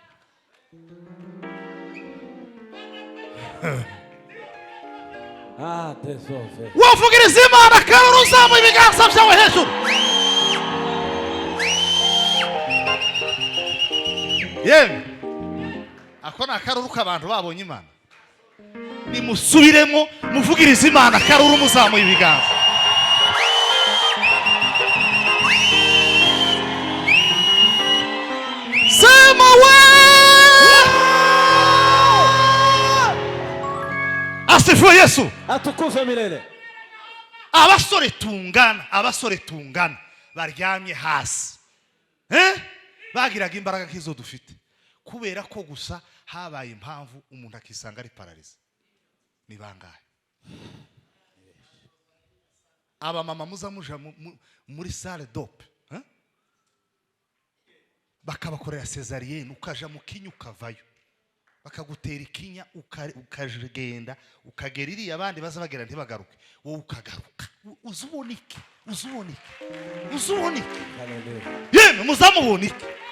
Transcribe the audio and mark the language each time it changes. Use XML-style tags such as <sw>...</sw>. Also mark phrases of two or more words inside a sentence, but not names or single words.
<rw>Wavugiriza Imana kandi uzamuye ibiganza byawe hejuru. yewe ako ni akaruru k'abantu babonye imana. Nimusubiremo muvugirize imana akaruru muzamuye ibiganza.</rw> <sw>Sema we asifiwe Yesu. Atukuzwe milele.</sw> <rw>Abasore tungana baryamye hasi bagiraga imbaraga nk'izo dufite kubera ko gusa habaye impamvu umuntu akisanga ari pararize. Ni bangahe aba mama muzamuja muri salle dope bakabakorera cesarienne ukaja mu kinya ukavayo bakagutera ikinya ukagenda ukagera iriya abandi baza bagera ntibagaruke wowe ukagaruka uzubonike yemwe muzamubonike.</rw>